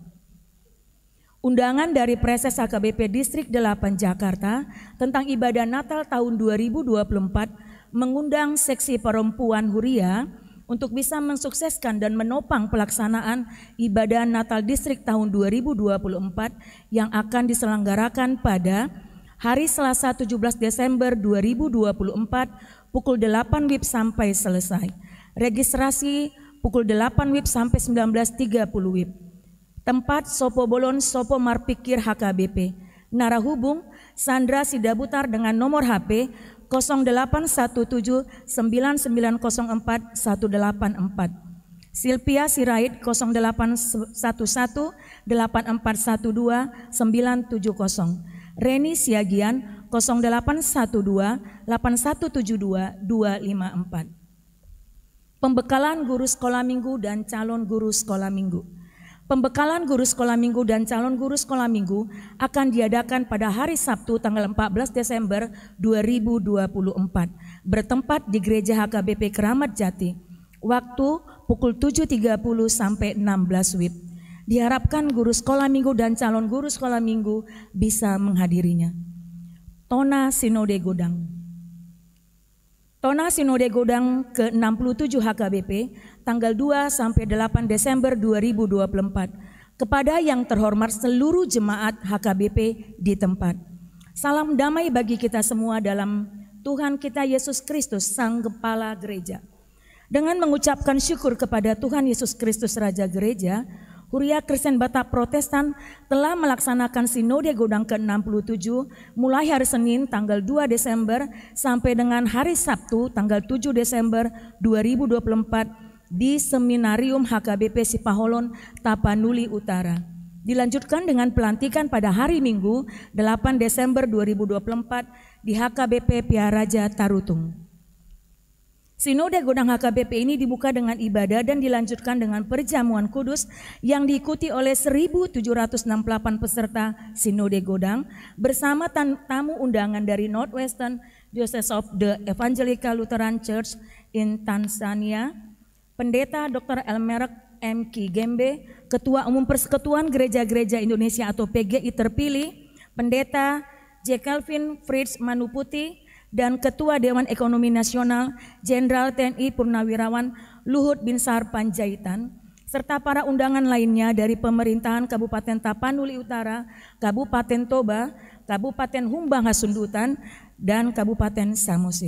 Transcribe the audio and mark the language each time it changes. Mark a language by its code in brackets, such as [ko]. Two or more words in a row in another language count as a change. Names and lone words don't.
[id] Undangan dari Preses HKBP Distrik 8 Jakarta tentang ibadah Natal tahun 2024 mengundang seksi perempuan Huria untuk bisa mensukseskan dan menopang pelaksanaan ibadah Natal Distrik tahun 2024 yang akan diselenggarakan pada hari Selasa 17 Desember 2024 pukul 8 WIB sampai selesai. Registrasi pukul 8 WIB sampai 19.30 WIB. Tempat Sopo Bolon Sopo Marpikir HKBP. Narahubung Sandra Sidabutar dengan nomor HP 08179904 184. Silvia Sirait 0811 8412 970. Reni Siagian 0812 8172 254. Pembekalan guru sekolah minggu dan calon guru sekolah minggu. Pembekalan guru sekolah minggu dan calon guru sekolah minggu akan diadakan pada hari Sabtu tanggal 14 Desember 2024 bertempat di Gereja HKBP Keramat Jati. Waktu pukul 7.30 sampai 16 WIB. Diharapkan guru sekolah minggu dan calon guru sekolah minggu bisa menghadirinya. Tona Sinode Godang. Tona Sinode Godang ke-67 HKBP tanggal 2 sampai 8 Desember 2024 kepada yang terhormat seluruh jemaat HKBP di tempat. Salam damai bagi kita semua dalam Tuhan kita Yesus Kristus Sang Kepala Gereja. Dengan mengucapkan syukur kepada Tuhan Yesus Kristus Raja Gereja, Huria Kristen Batak Protestan telah melaksanakan Sinode Godang ke-67 mulai hari Senin tanggal 2 Desember sampai dengan hari Sabtu tanggal 7 Desember 2024 di Seminarium HKBP Sipaholon, Tapanuli Utara. Dilanjutkan dengan pelantikan pada hari Minggu 8 Desember 2024 di HKBP Piaraja Tarutung. Sinode Godang HKBP ini dibuka dengan ibadah dan dilanjutkan dengan perjamuan kudus yang diikuti oleh 1.768 peserta Sinode Godang bersama tamu undangan dari Northwestern Diocese of the Evangelical Lutheran Church in Tanzania, Pendeta Dr. Elmerek M. Ki Gembe, Ketua Umum Persekutuan Gereja-Gereja Indonesia atau PGI terpilih, Pendeta J. Kelvin Fritz Manuputi, dan Ketua Dewan Ekonomi Nasional Jenderal TNI Purnawirawan Luhut Binsar Panjaitan, serta para undangan lainnya dari pemerintahan Kabupaten Tapanuli Utara, Kabupaten Toba, Kabupaten Humbang Hasundutan, dan Kabupaten Samosir.